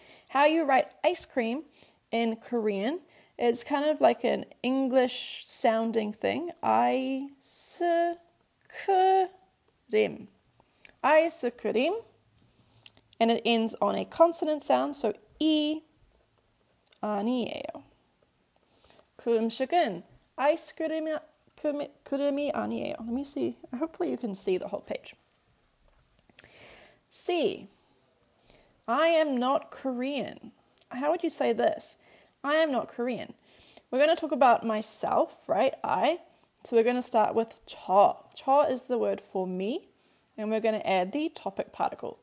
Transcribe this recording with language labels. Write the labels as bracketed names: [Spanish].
[English] How you write ice cream in Korean, it's kind of like an English sounding thing. Ice cream. Ice cream. And it ends on a consonant sound, so [Korean] 이 아니에요. 그 음식은 아이스크림이 아니에요. [English] Let me see. Hopefully you can see the whole page. C. I am not Korean. How would you say this? I am not Korean. We're going to talk about myself, right? I. So we're going to start with 저. 저 is the word for me. And we're going to add the topic particle.